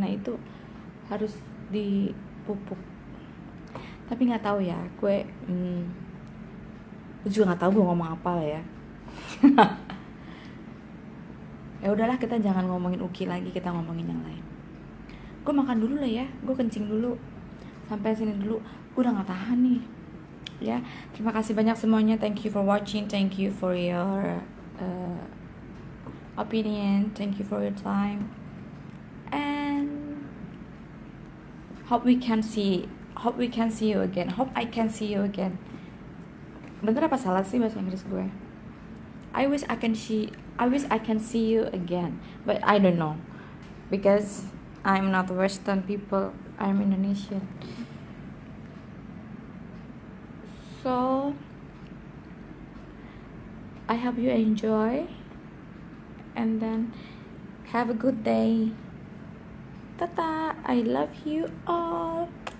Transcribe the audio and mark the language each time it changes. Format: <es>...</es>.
<id>Nah itu harus dipupuk. Tapi nggak tahu ya, gue juga nggak tahu gue ngomong apa lah ya. Ya udahlah, kita jangan ngomongin UKI lagi, kita ngomongin yang lain. Gue makan dulu lah ya, gue kencing dulu. Sampai sini dulu, gue udah gak tahan nih. Ya, terima kasih banyak semuanya.</id> <en>Thank you for watching, thank you for your opinion, thank you for your time, and hope I can see you again.</en> <id>Bener apa salah sih bahasa Inggris gue?</id> <en>I wish I can see you again, but I don't know because I'm not Western people, I'm Indonesian. So I hope you enjoy and then have a good day. Tata, I love you all.</en>